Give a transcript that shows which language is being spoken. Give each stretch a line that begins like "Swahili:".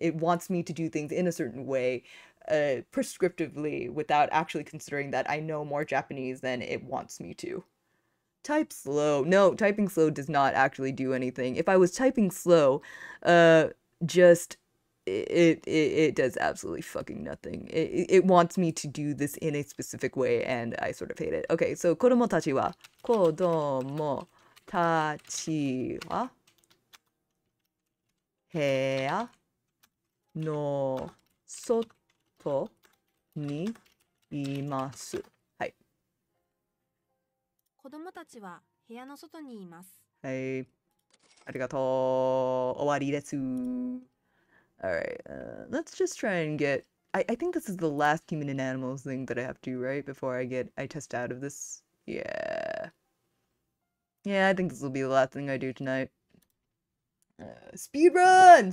English: It wants me to do things in a certain way, prescriptively, without actually considering that I know more Japanese than it wants me to. Type slow. No, typing slow does not actually do anything. If I was typing slow, just it does absolutely fucking nothing. It wants me to do this in a specific way, and I sort of hate it.
Japanese: Okay, so 子供たちは子供たちは部屋の外にいます。はい。子供たちは部屋の外にいます。はい。ありがとう。終わりです。
English: Alright, let's just try and get... I think this is the last human and animals thing that I have to do, right? Before I test out of this. Yeah. Yeah, I think this will be the last thing I do tonight. Speedrun!